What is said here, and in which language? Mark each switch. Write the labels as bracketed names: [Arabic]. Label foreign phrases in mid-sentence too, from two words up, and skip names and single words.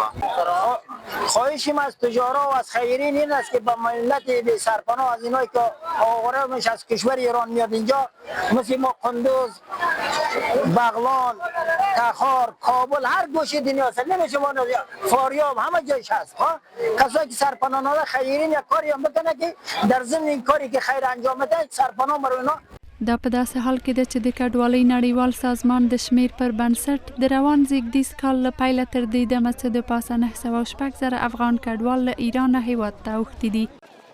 [Persian] خواهشیم از تجارا و از خیرین این است که با ملت بی سرپناه از اینایی که آواره میشه از کشور ایران میاد اینجا مثل ما قندوز، بغلان، تخار، کابل هر گوشه دنیا هست، نمیشه فاریاب همه جایش هست. کسایی که سرپناه ناده خیرین یک کاری هم بکنه که در ضمن این کاری که خیر انجام بده سرپناه برای اینا. [Pashto] دا په داسې حال کې ده چې د کډوالۍ نړیوال سازمان د شمیر پر بنسټ د روان زیږدیز کال له پیله تر دې دمه څه د پاسه 906,000 افغان کډوال له ایرانه هیواد ته اوښتي دي.